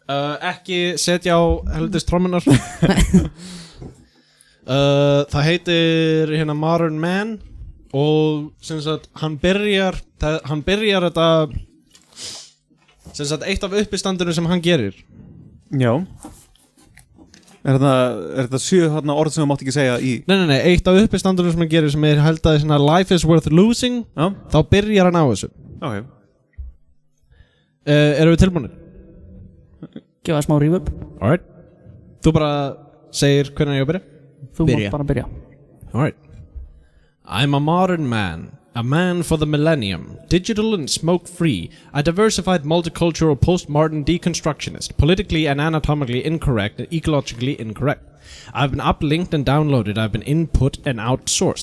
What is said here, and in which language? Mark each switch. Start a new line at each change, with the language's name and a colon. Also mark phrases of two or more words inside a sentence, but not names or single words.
Icelandic: Ekki setja á heldur trommunar. Það heitir hérna Modern Man og sem sagt hann byrjar þetta sem sagt eitt af uppistandunum sem hann gerir. Já. Er þetta 7 orð sem þú mátt ekki segja í? Nei, eitt af uppistandunum sem hann gerir sem held að svona life is worth losing, þá byrjar hann á þessu. Ok. Erum við tilbúinir? Gefa smá reverb. Alright. Þú bara segir hvernig ég að byrja? Þú mátt bara byrja.
English: Alright. I'm a modern man. A man for the millennium, digital and smoke-free, a diversified multicultural postmodern deconstructionist, politically and anatomically incorrect and ecologically incorrect. I've been uplinked and downloaded, I've been input and outsourced.